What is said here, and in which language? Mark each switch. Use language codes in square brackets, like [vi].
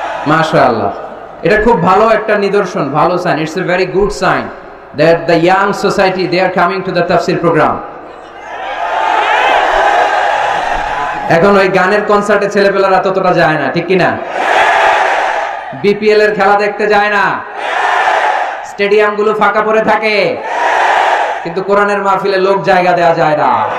[bn] মাশাআল্লাহ, এটা খুব ভালো একটা নিদর্শন, ভালো sign. [en] It's a very good sign that the young society they are coming to the tafsir program. [bn] এখন ওই গানের কনসার্টে ছেলেপেলারা ততটা যায় না, ঠিক কি না? বিপিএল এর খেলা দেখতে যায় না, স্টেডিয়াম গুলো ফাঁকা পড়ে থাকে, কিন্তু কোরআনের মাহফিলে লোক জায়গা দেওয়া যায় না।